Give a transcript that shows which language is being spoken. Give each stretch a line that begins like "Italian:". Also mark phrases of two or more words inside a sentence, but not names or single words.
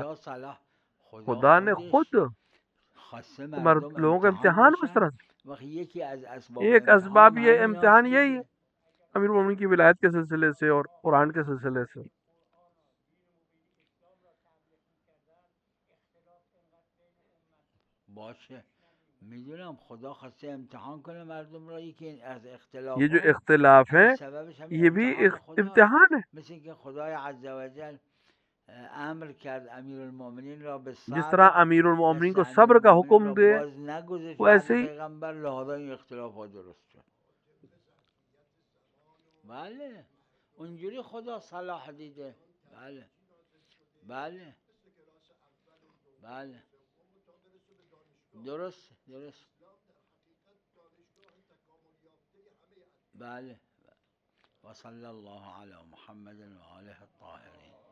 Urdu: خدا نے خود لوگوں کا امتحان اس طرح سے. ایک اسباب یہ امتحان یہی ہے امیر مومنین کی ولایت کے سلسلے سے اور قرآن کے سلسلے سے.
Persian: باشه میدونم خدا خواسته امتحان کنه مردم را، یکی از اختلاف
Urdu: یہ جو اختلاف ہے یہ بھی امتحان ہے.
Persian: مثل که خدای
Arabic: عز و جل
Persian: امر کرد امیر المؤمنین را به صبر،
Urdu: جس طرح امیر المؤمنین کو صبر کا حکم دے ویسے ہی
Persian: پیغمبر لہذا این اختلافات درست شد. بله اونجوری خدا صلاح دیده. بله بله بله درست بله.
Arabic: و صلی الله علی محمد و آله الطاهرین.